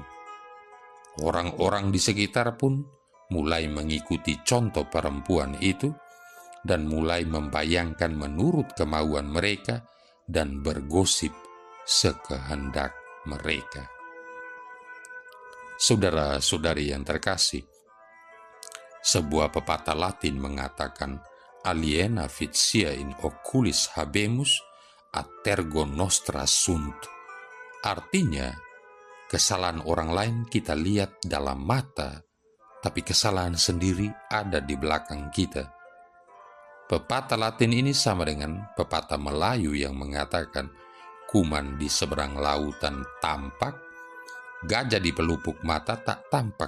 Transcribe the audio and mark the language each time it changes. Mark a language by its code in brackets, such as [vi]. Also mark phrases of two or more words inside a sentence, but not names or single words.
[id] Orang-orang di sekitar pun mulai mengikuti contoh perempuan itu dan mulai membayangkan menurut kemauan mereka dan bergosip sekehendak mereka. Saudara-saudari yang terkasih, sebuah pepatah Latin mengatakan [la] aliena vitia in oculis habemus atergo nostra sunt. [id] Artinya, kesalahan orang lain kita lihat dalam mata, tapi kesalahan sendiri ada di belakang kita. Pepatah Latin ini sama dengan pepatah Melayu yang mengatakan, kuman di seberang lautan tampak, gajah di pelupuk mata tak tampak.